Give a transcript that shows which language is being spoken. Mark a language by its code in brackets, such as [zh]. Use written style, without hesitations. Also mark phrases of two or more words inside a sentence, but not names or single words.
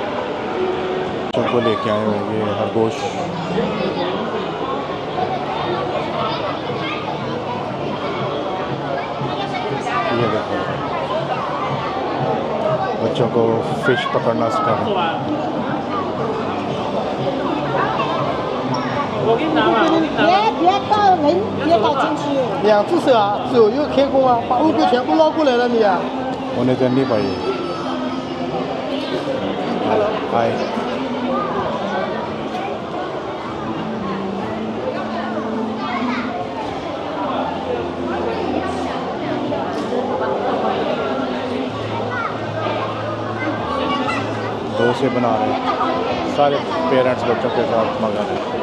[ur] بچوں کو لے کے آئے ہوئے یہ خرگوش. یہ دیکھو بچوں کو فش پکڑنا سکھا رہے ہیں. [zh] 别到人，别倒进去。两只手啊，手又开弓啊，把乌龟全部捞过来了你啊！ [ur] انہیں تو نہیں پائی. ہائے. ڈوسے بنا رہے ہیں سارے پیرنٹس بچوں کے ساتھ منگا رہے ہیں.